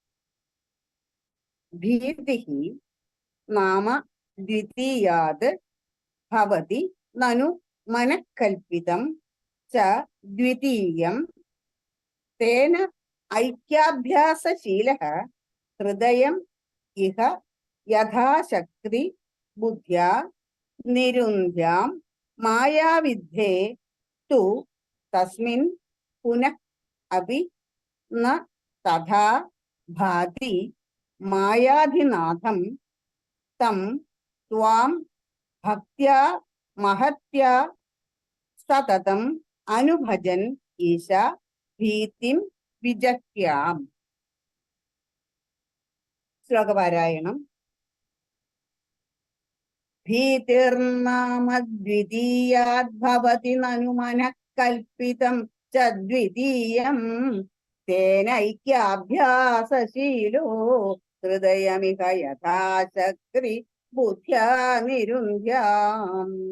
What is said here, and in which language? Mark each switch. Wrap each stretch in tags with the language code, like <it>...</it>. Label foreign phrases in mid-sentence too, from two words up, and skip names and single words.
<sa>ഭീതിഹി നാമ ദ്വിതീയാത് ഭവതി നനു മനഃകൽപിതം ച ദ്വിതീയം തേന ഐക്യാഭ്യാസശീലഃ ഹൃദയം ഇഹ യഥാശക്തി ബുദ്ധ്യാ നിരുന്ധ്യാം മായാവിദ്ധേ തു തസ്മിൻ പുനഃ അപി ന തഥാ ഭാതി മായാധിനാഥം തം ത്വാം ഭക്ത്യാ മഹത്യാ സതതം അനുഭജൻ ഈശ ഭീതിം വിജഹ്യാം.</sa> <ml>ശ്ലോകപാരായണം.</ml> <sa>ഭീതിർനാമദ്വിതീയാദ്ഭവതി നനു മനഃ കൽപ്പിതം ച ദ്വിതീയം തേനൈക്യാഭ്യാസശീലോ ഹൃദയമിഹ യഥാശക്തി ബുദ്ധ്യാ നിരുന്ധ്യാം.</sa>